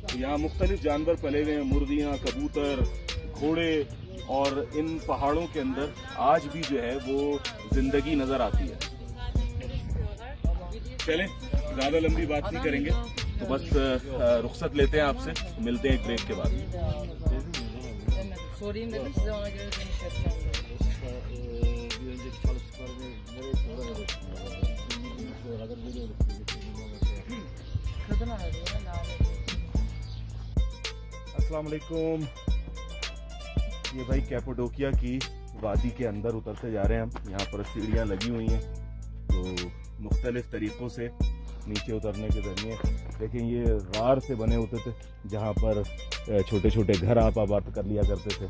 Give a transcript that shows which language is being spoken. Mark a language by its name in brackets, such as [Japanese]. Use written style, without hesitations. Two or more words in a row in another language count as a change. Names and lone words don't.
[Urdu] تو یہاں مختلف جانور پلے ہوئے ہیں، مرغیاں، کبوتر، گھوڑے، اور ان پہاڑوں کے اندر آج بھی جو ہے وہ زندگی نظر آتی ہے. چلیں زیادہ لمبی بات نہیں کریں گے تو بس رخصت لیتے ہیں آپ سے، ملتے ہیں ایک بریک کے بعد. [Turkish] Sorayım dedim size, ona göre dönüş yapacağız. Bir önceki çalışmalarını nereye sonra Kadın aradı ya, lanet. [Arabic] السلام عليكم. [Urdu] یہ بھائی کیپاڈوکیا کی وادی کے اندر اترتے جا رہے ہیں ہم. یہاں پر سیڑھیاں لگی ہوئی ہیں تو مختلف طریقوں سے نیچے اترنے کے ذریعے، لیکن یہ غار سے بنے ہوتے تھے جہاں پر چھوٹے چھوٹے گھر آپ آباد کر لیا کرتے تھے.